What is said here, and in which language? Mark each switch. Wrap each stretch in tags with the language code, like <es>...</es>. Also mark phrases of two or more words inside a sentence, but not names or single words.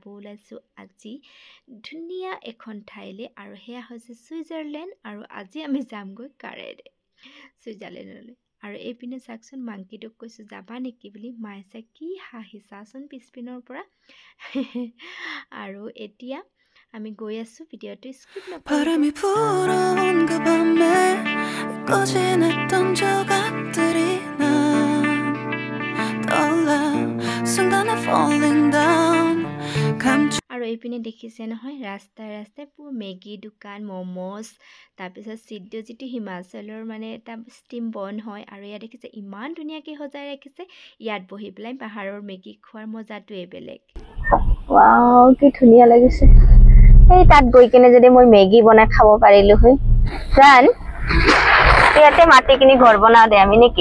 <as>ওলাইছো আজি ধুনিয়া এখন ঠাইলে আৰু হেয়া হৈছে সুইজাৰলেণ্ড আৰু আজি আমি যামগৈ কাৰেৰে সুইজাৰলেণ্ডলৈ আৰু এইপিনে চাকচোন মাংকিটোক কৈছো যাবা নেকি বুলি মাইছে কি হাঁহিছাচোন পিছপিনৰ পৰা আৰু এতিয়া আমি গৈ আছো ভিডিঅটো স্কিপ নকৰিব</as> <ko>바람이 불어온 그 밤에 꺼진했던 조각들이 난 떠올라 순간에</ko> <en>falling down</en> <as>আৰু এইপিনে দেখিছে নহয় ৰাস্তাই ৰাস্তাই পুৰা মেগী দোকান মমোজ তাৰপিছত সিদ্ধু যিটো হিমাচলৰ মানে এটা ষ্টিম বন হয় আৰু ইয়াত দেখিছে ইমান ধুনীয়াকৈ সজাই ৰাখিছে ইয়াত বহি পেলাই পাহাৰৰ মেগী খোৱাৰ মজাটোৱে বেলেগ ওয়াও কি ধুনীয়া লাগিছে এই তাত গৈ কিনে যদি মই মেগী বনাই খাব পাৰিলো হয় জান ইয়াতে মাটি কিনি ঘৰ বনাও দে আমি নেকি</as>